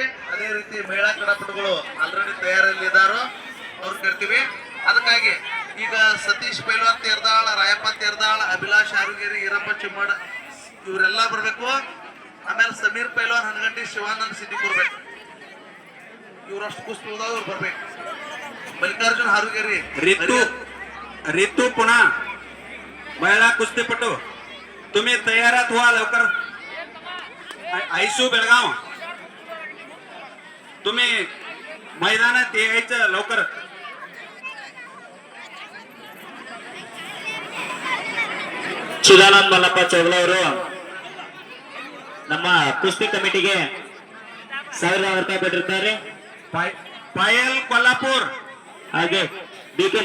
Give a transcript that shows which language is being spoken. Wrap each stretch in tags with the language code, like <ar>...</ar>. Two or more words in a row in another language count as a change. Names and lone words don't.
<kn>ಅದೇ ರೀತಿ ಮಹಿಳಾ ಕ್ರೀಡಾಪಟುಗಳು ಆಲ್ರೆಡಿ ತಯಾರಲ್ಲಿ ಇದಾರೋ ಅವ್ರು ಕರಿತೀವಿ. ಅದಕ್ಕಾಗಿ ಈಗ ಸತೀಶ್ ಪೈಲ್ವಾನ್ ತೇರ್ದಾಳ್, ರಾಯಪ್ಪ ತೇರ್ದಾಳ್, ಅಭಿಲಾಷ್ ಆರುಗೇರಿ, ಈರಪ್ಪ ಚಿಮ್ಮಡ್ ಇವರೆಲ್ಲ ಬರ್ಬೇಕು. ಆಮೇಲೆ ಸಮೀರ್ ಪೈಲ್ವಾನ್ ಹನಗಂಟಿ, ಶಿವಾನಂದ್ ಸಿದ್ದಿ ಬರ್ಬೇಕು. ಇವ್ರಷ್ಟು ಕುಸ್ತಿ ಹೋದಾಗ ಇವ್ರು ಬರ್ಬೇಕು.</kn> <mr>मल्लिकार्जुन हारुगेरी, रितू पुन्हा महिला कुस्तीपटू तुम्ही तयारात व्हा लवकर. आयशू बेळगाव तुम्ही मैदानात यायचं लवकर.</mr> <kn>ಚಿದಾನಂದ ಮಲ್ಲಪ್ಪ ಚೌಗಲ ಅವರು ನಮ್ಮ ಕುಸ್ತಿ ಕಮಿಟಿಗೆ 1000 ರೂಪಾಯಿ ಕೊಟ್ಟಿರ್ತಾರೆ. पायल कोल्हापूर ಹಾಗೆ ಡಿ.ಕೆ.</kn>